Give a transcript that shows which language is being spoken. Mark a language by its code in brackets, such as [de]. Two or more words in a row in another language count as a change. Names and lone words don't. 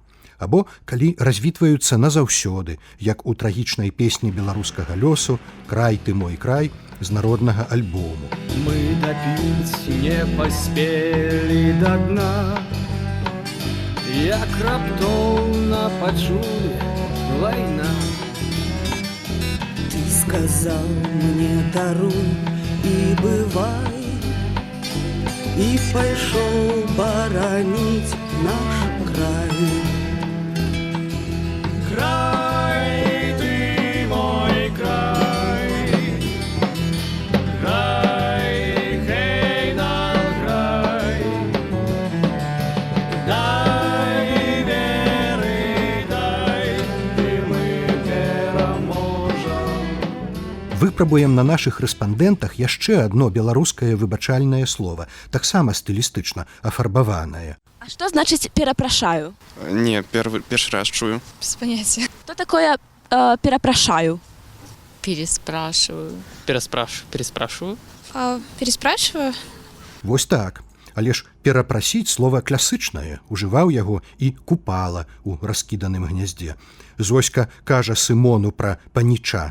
[be] Або калі развітваюцца назаўсёды, як у трагічнай песні беларускага лёсу «Край ты мой край» з народнага альбому. Мы допить не паспелі да дна, як раптоўна пачулі вайна. [ru] Ты сказал мне даруй и бывай, и пошел боронить наш край. [be] Край ты мой край, край, хей нам край, дай веры, дай, и мы пераможам. Выпрабуем на нашых рэспандэнтах яшчэ адно беларускае выбачальнае слова, таксама стылістычна афарбаванае. [ru] А что значит «перепрошаю»? [uk] Не, перший раз чую. [ru] Без понятия. Что такое «перепрошаю»? Переспрашиваю. Переспрашиваю. Переспрашиваю. [be] Вось так. Але ж перапрасіць слова класычнае, ужываў яго і Купала у раскіданым гняздзе. Зоська кажа Сымону пра паніча.